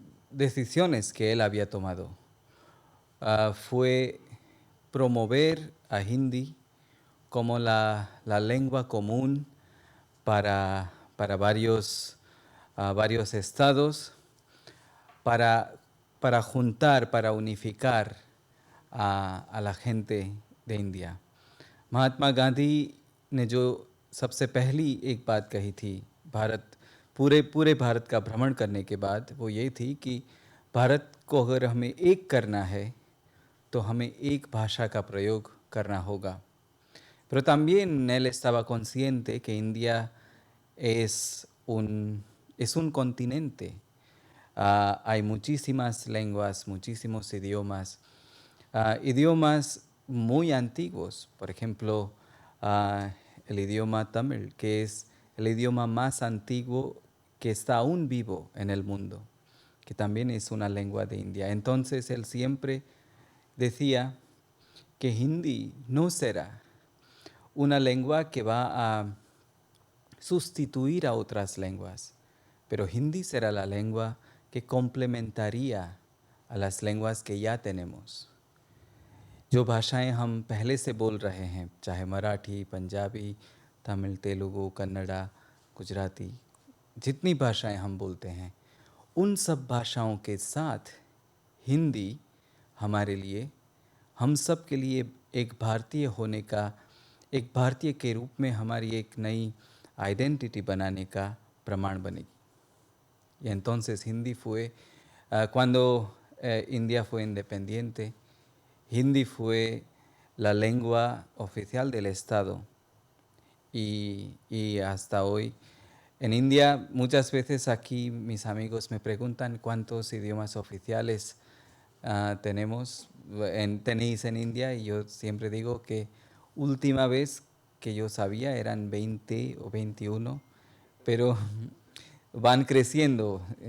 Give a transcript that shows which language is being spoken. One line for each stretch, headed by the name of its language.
Spanish: decisiones que él había tomado fue promover a Hindi como la lengua común para varios estados, para juntar, para unificar a la gente de India.
Hindi: Mahatma Gandhi ने जो सबसे पहली एक बात कही थी पूरे भारत का भ्रमण करने के बाद, वो ये थी कि भारत को अगर हमें एक करना है तो हमें एक भाषा का प्रयोग करना होगा.
Spanish: Pero también él estaba consciente que India es un continente. Hay muchísimas lenguas, muchísimos idiomas, idiomas muy antiguos. Por ejemplo, el idioma tamil, que es el idioma más antiguo que está aún vivo en el mundo, que también es una lengua de India. Entonces él siempre decía que Hindi no será una lengua que va a sustituir a otras lenguas, pero Hindi será la lengua que complementaría a las lenguas que ya tenemos.
Hindi: जो भाषाएं हम पहले से बोल रहे हैं, चाहे मराठी, पंजाबी, तमिल, तेलुगु, कन्नड़ा, गुजराती, जितनी भाषाएं हम बोलते हैं, उन सब भाषाओं के साथ हिंदी हमारे लिए, हम सब के लिए एक भारतीय होने का, एक भारतीय के रूप में हमारी एक नई आइडेंटिटी बनाने का प्रमाण बनेगी.
Spanish: Y entonces Hindi fue, cuando India fue independiente, Hindi fue la lengua oficial del Estado. Y hasta hoy, en India, muchas veces aquí mis amigos me preguntan cuántos idiomas oficiales tenéis en India, y yo siempre digo que última vez que yo sabía eran 20 o 21, pero van creciendo.